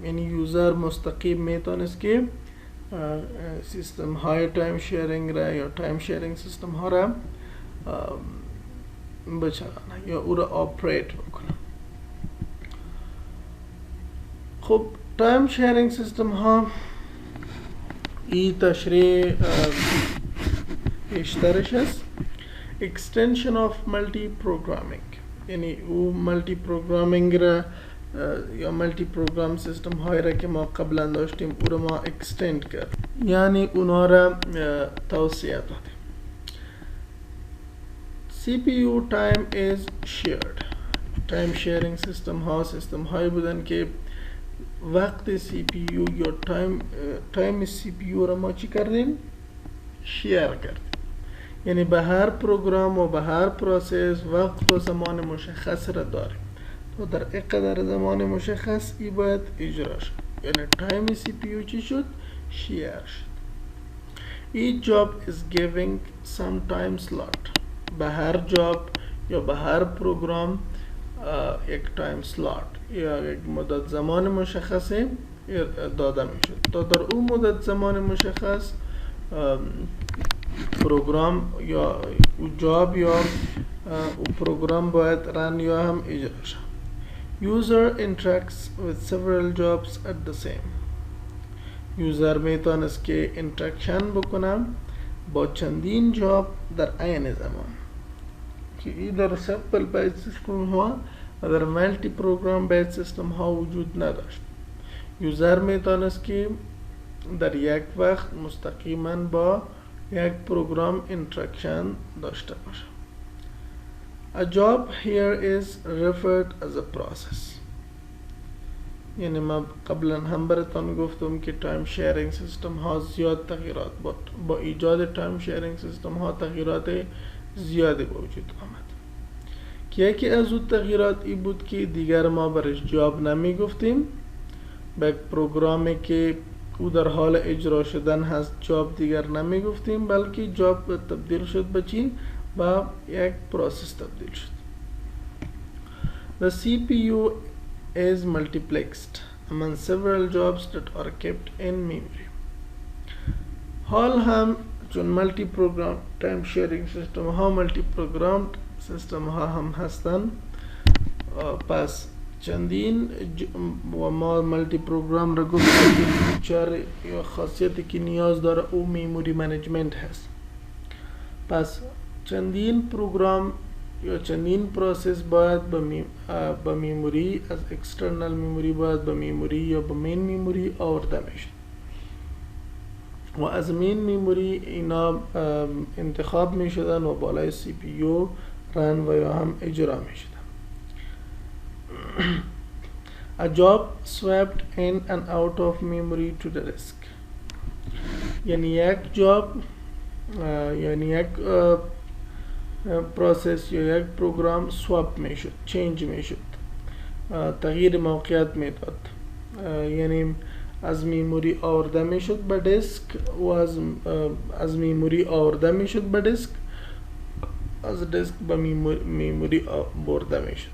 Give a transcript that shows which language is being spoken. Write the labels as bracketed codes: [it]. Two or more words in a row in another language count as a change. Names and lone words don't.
[fa] یعنی یوزر مستقیم میتونست که سیستم های [en] time sharing [fa] را یا [en] time sharing system [fa] ها را بچرانه یا او را آپریت بکنه. خب [en] time sharing system [fa] ها این تشریح بیشترش است [en] extension of multi programming، [fa] یعنی او [en] multi programming [fa] را یا [en] multi program system [fa] های را که ما قبلا داشتیم او را ما اکستند کرد، یعنی اونا را توسعه دادیم. [en] CPU time is shared. time sharing system [fa] هایی بودن که وقت CPU یا تایم CPU را ما چی کردیم؟ شیر کردیم. یعنی به هر پروگرام و به هر پروسس وقت و زمان مشخص را داریم و در اقدر زمان مشخص ای باید اجرا شد، یعنی تایم CPU چی شد؟ شیر شد. [en] Each job is giving some time slot. [fa] به هر جاب یا به هر پروگرام یک [en] time slot [fa] یا یک مدت زمان مشخصی داده می شد تا در اون مدت زمان مشخص پروگرام یا جاب یا پروگرام باید رن یا هم اجرا شد. [en] User interacts with several jobs at the same. [fa] یوزر میتونست که اینتراکشن بکنه با چندین جاب در عین زمان که این در [en] simple batch system [fa] ها و در [en] multi program batch system [fa] ها وجود نداشت. یوزر میتونست که در یک وقت مستقیما با یک پروگرام اینتراکشن داشته باشه. [en] A job here is referred as a process. [fa] یعنی ما قبلا هم براتون گفتم که [en] time sharing system [fa] ها زیاد تغییرات با ایجاد [en] time sharing system [fa] ها تغییرات زیادی به وجود آمد که یکی از اون تغییرات این بود که دیگر ما برش جاب نمی گفتیم، به یک پروگرامی که او در حال اجرا شدن هست جاب دیگر نمی گفتیم، بلکه جاب تبدیل شد به چی؟ با یک پروسس تبدیل شد. [en] The CPU is multiplexed among several jobs that are kept in memory. [fa] حال هم چون [en] multi program time sharing system [fa] ها [en] multi program system [fa] ها هم هستن، پس چندین و ما [en] multi program [fa] را گفتیم که چهار یا خاصیتی که نیاز داره او [en] memory management [fa] هست. پس چندین پروگرام یا چندین پروسس باید به میموری از [en] external memory [fa] باید به میموری یا به [en] main memory [fa] آورده میشه و از [en] main memory [fa] اینا انتخاب میشدن و بالای سی پی یو رن و یا هم اجرا میشدن. [en] A job swapped in and out of memory to the disk. [fa] یعنی یک جاب یعنی یک پروسس یا یک پروگرام سواب میشد، چینج میشد، تغییر موقعیت میداد، یعنی از میموری آورده میشد به دیسک و از میموری آورده میشد به دیسک، از دیسک به میموری برده میشد.